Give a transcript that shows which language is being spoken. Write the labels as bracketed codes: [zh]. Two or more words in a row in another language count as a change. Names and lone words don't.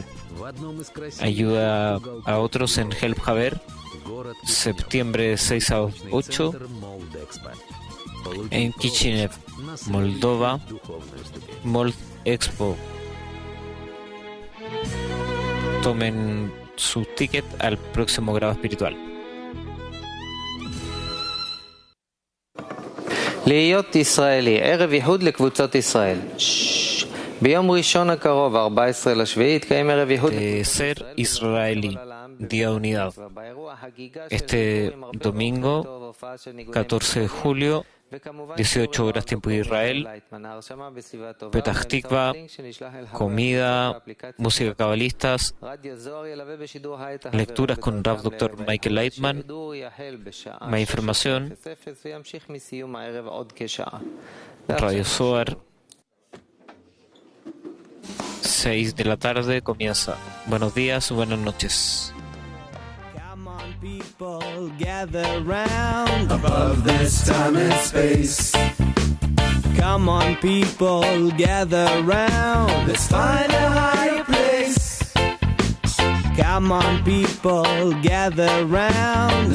[es] Ayuda a otros en Help Haver, septiembre 6 a 8, en Kishinev, Moldova, Mold Expo. Tomen su ticket al próximo grado espiritual. [he] להיות ישראלי, ערב ייחוד לקבוצות ישראל. ביום ראשון הקרוב, 14 לשביעי, יתקיים ערב ייחוד [es] de ser israelí, Día de Unidad. Este domingo, 14 de julio, 18 horas tiempo de Israel, Petah Tikva, comida, música cabalistas, lecturas con Rav Dr. Michael Leitman, más información, Radio Zohar, 6 de la tarde comienza. Buenos días, buenas noches. [en] People gather round above this time and space. Come on, people, gather round. Let's find a higher place. Come on, people, gather round.